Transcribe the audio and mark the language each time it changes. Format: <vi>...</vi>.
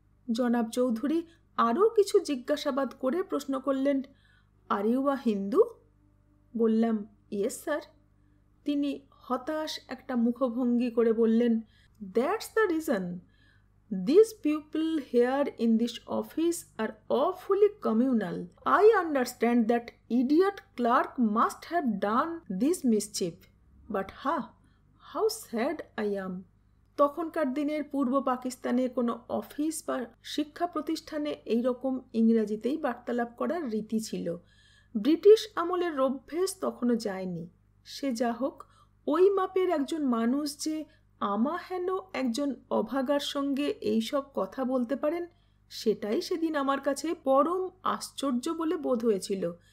<bn>জনাব চৌধুরী আরও কিছু জিজ্ঞাসাবাদ করে প্রশ্ন করলেন,</bn> <en>Are you a Hindu?</en> <bn>বললাম,</bn> <en>Yes sir.</en> <bn>তিনি হতাশ একটা মুখভঙ্গি করে বললেন,</bn> <en>That's the reason. This people here in this office are awfully communal. I understand that idiot clerk must have done this mischief. But how sad I am.</en> <bn>তখনকার দিনের পূর্ব পাকিস্তানে কোনো অফিস বা শিক্ষা প্রতিষ্ঠানে এইরকম ইংরাজিতেই বার্তালাপ করার রীতি ছিল। ব্রিটিশ আমলের অভ্যেস তখনও যায়নি। সে যা হোক, ওই মাপের একজন মানুষ যে আমাহেন একজন অভাগার সঙ্গে এইসব কথা বলতে পারেন, সেটাই সেদিন আমার কাছে পরম আশ্চর্য বলে বোধ হয়েছিল।</bn>